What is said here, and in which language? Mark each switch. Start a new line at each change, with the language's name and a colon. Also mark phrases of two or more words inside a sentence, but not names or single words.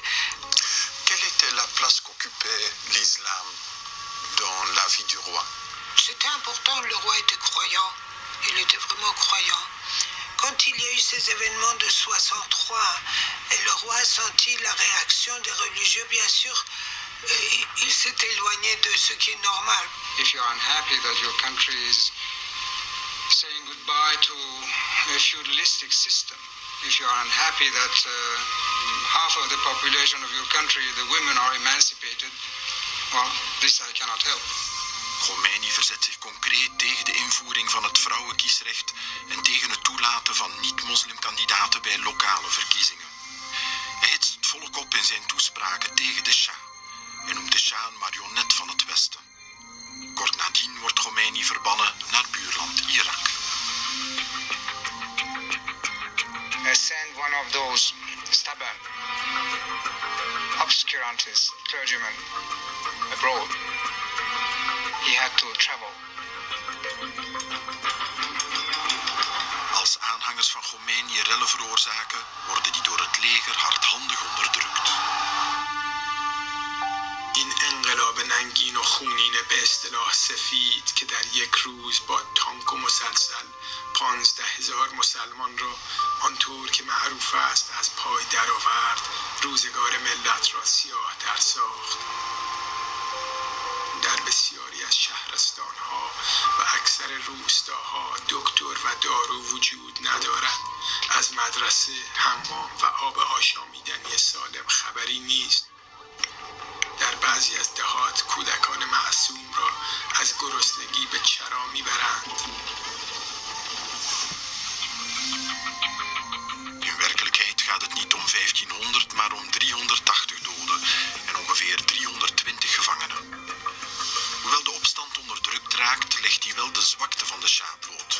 French: Quelle était la place qu'occupait l'islam dans la vie du roi? C'était important, le roi était croyant. Il était vraiment croyant. Quand il y a eu ces événements de 63, et le roi a senti la réaction des religieux, bien sûr, il s'est éloigné de ce qui est normal.
English: If you're unhappy that your country is saying goodbye to a feudalistic system, if you're unhappy that half of the population of your country, the women, are emancipated, well, this I cannot help.
Dutch: Khomeini verzet zich concreet tegen de invoering van het vrouwenkiesrecht en tegen het toelaten van niet-moslimkandidaten bij lokale verkiezingen. Hij hitst het volk op in zijn toespraken tegen de Shah en noemt de Shah een marionet van het Westen. Kort nadien wordt Khomeini verbannen naar buurland Irak.
English: I sent one of those stubborn obscurantists, clergymen, abroad. He had to travel.
Dutch: Als aanhangers van Khomeini rellen veroorzaken, worden die door het leger hardhandig onderdrukt.
Persian: این انقلاب ننگین و خونین به اصطلاح سفید که در یک روز با تانک و مسلسل 15,000 مسلمان را آنطور که معروف است از پای درآورد، روزگار ملت را سیاه‌تر ساخت. در بسیاری از شهرستانها و اکثر روستاها دکتر و دارو وجود ندارد. از مدرسه، حمام و آب آشامیدنی سالم خبری نیست. در بعضی از دهات کودکان معصوم را از گرسنگی به چرا میبرند.
Dutch: In werkelijkheid gaat het niet om 1500, maar om 380 doden en ongeveer 320 gevangenen. Hoewel de opstand onderdrukt raakt, legt hij wel de zwakte van de Shah bloot.